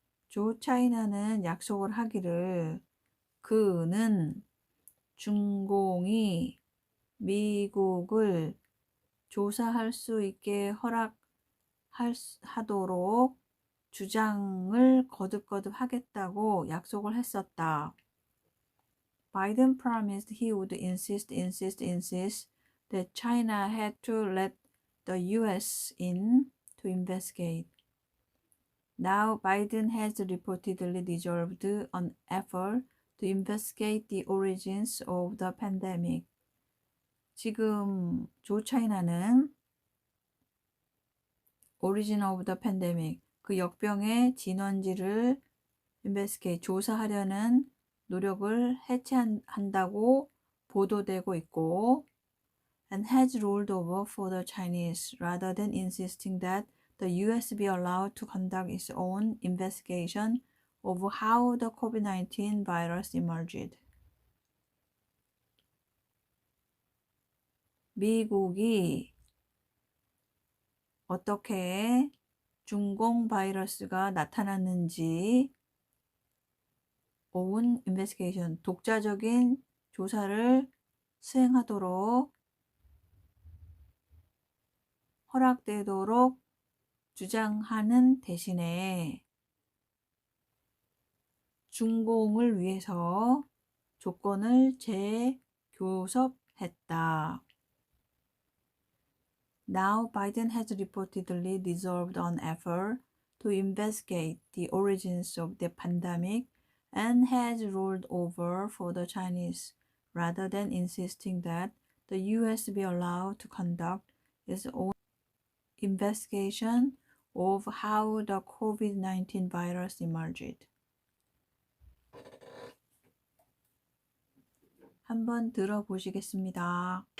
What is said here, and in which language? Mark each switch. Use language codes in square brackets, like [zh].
[ko] 조 차이나는 약속을 하기를 그는 중공이 미국을 조사할 수 있게 허락하도록 주장을 거듭 하겠다고 약속을 했었다. [en] Biden promised he would insist that China had to let the U.S. in to investigate. Now Biden has reportedly dissolved an effort to investigate the origins of the pandemic. [ko] 지금 조 차이나는 [en] Origin of the Pandemic, [ko] 그 역병의 진원지를 [en] investigate, [ko] 조사하려는 노력을 해체한다고 보도되고 있고, [en] and has rolled over for the Chinese rather than insisting that the U.S. be allowed to conduct its own investigation of how the COVID-19 virus emerged. [ko] 미국이 어떻게 중공 바이러스가 나타났는지 [en] own investigation, [ko] 독자적인 조사를 수행하도록 허락되도록 주장하는 대신에 중공을 위해서 조건을 재교섭했다. [en] Now Biden has reportedly dissolved an effort to investigate the origins of the pandemic and has rolled over for the Chinese rather than insisting that the U.S. be allowed to conduct its own investigation of how the COVID-19 virus emerged. [ko] 한번 들어보시겠습니다.